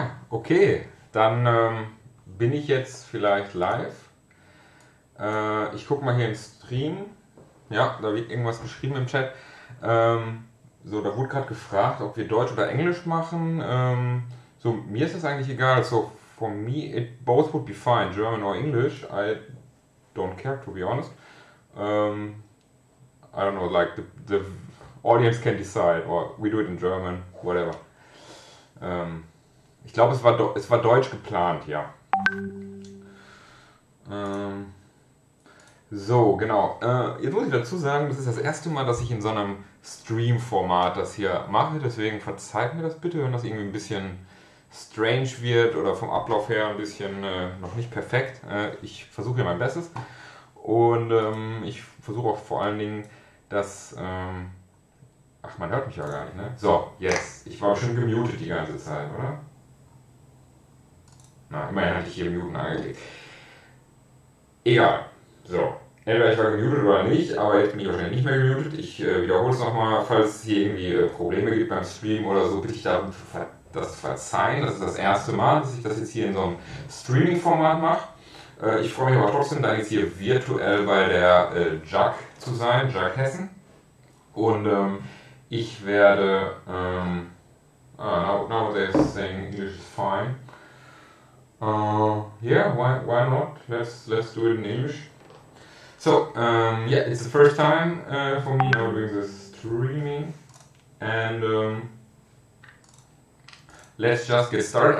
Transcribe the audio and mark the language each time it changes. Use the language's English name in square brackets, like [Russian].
[German] Okay, dann bin ich jetzt vielleicht live. Ich gucke mal hier im Stream. Ja, da wird irgendwas geschrieben im Chat. So, da wurde gerade gefragt, ob wir Deutsch oder Englisch machen. So, mir ist das eigentlich egal. [English] So, for me, it both would be fine, German or English. I don't care, to be honest. I don't know, like the audience can decide, or we do it in German, whatever. [German] Ich glaube, es war Deutsch geplant, ja. So, genau. Jetzt muss ich dazu sagen, das ist das erste Mal, dass ich in so einem Stream-Format das hier mache. Deswegen verzeiht mir das bitte, wenn das irgendwie ein bisschen strange wird oder vom Ablauf her ein bisschen noch nicht perfekt. Ich versuche hier mein Bestes. Und ich versuche auch vor allen Dingen, dass... ach, man hört mich ja gar nicht, ne? So, yes. Ich war schon gemutet die ganze Zeit, oder? Na, immerhin hatte ich hier Muten angeklickt. Egal. So. Entweder ich war gemutet oder nicht, aber jetzt bin ich wahrscheinlich nicht mehr gemutet. Ich wiederhole es nochmal, falls es hier irgendwie Probleme gibt beim Stream oder so, bitte ich darum, das zu verzeihen. Das ist das erste Mal, dass ich das jetzt hier in so einem Streaming-Format mache. Ich freue mich aber trotzdem, da jetzt hier virtuell bei der JUGH zu sein, JUGH Hessen. Und ich werde, [English] now they're saying English is fine. Yeah, why not? Let's do it in English. So, yeah, it's the first time for me now doing this streaming, and let's just get started.